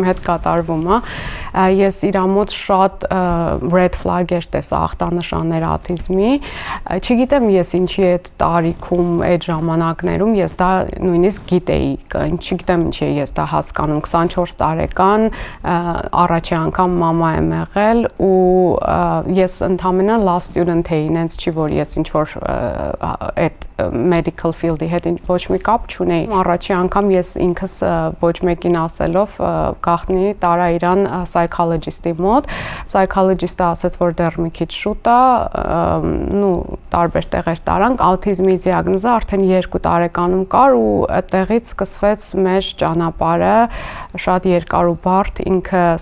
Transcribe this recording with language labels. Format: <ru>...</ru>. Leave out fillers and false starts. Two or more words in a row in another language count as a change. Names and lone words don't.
<hy>հետ կատարվում է, ես իր մոտ շատ</hy> <en>red flag</en> <hy>էր տեսա ախտանշաններ աուտիզմի, չգիտեմ ես ինչի այդ տարիքում, այդ ժամանակներում ես դա նույնիսկ գիտեի, չգիտեմ ինչի է ես դա հասկանում, 24 տարեկան, առաջի անգամ մամա եմ եղել ու ես ընդամենը</hy> <en>law student</en> <hy>էի, ինձ չի որ ես ինչ որ այդ</hy> <en>medical field-</en> <hy>ի հետ ոչ մի կապ չունեի։ Առաջի անգամ ես ինքս ոչ մեկին ասելով գախնի տարա իրան psychologist-ի մոտ, psychologist-ը ասաց, որ դեռ մի քիչ շուտ է, նու տարբեր տեղեր տարանք, աուտիզմի դիագնոզը արդեն 2 տարեկանում կար ու այդտեղից սկսվեց մեր ճանապարհը, շատ երկար ու բարդ, ինքը</hy>